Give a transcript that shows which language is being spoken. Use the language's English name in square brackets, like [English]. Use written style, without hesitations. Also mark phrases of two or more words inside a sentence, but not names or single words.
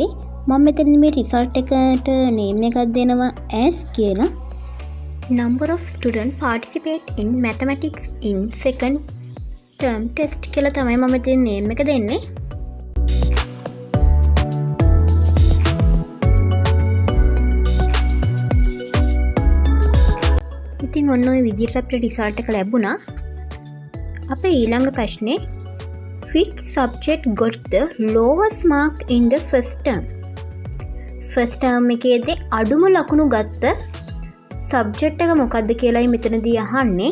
[Sinhala] මම මෙතන මේ result එකට name එකක් දෙනවා as කියලා. [English] number of students participate in mathematics in second term test [Sinhala] කියලා තමයි මම මෙතන [English] name [Sinhala] එක දෙන්නේ. ඉතින් ඔන්න ඔය විදිහට අපිට result එක ලැබුණා. අපේ ඊළඟ ප්‍රශ්නේ [English] which subject got the lowest mark in the first term? first term [Sinhala] එකේදී අඩුම ලකුණු ගත්ත subject එක මොකක්ද කියලායි මෙතනදී අහන්නේ.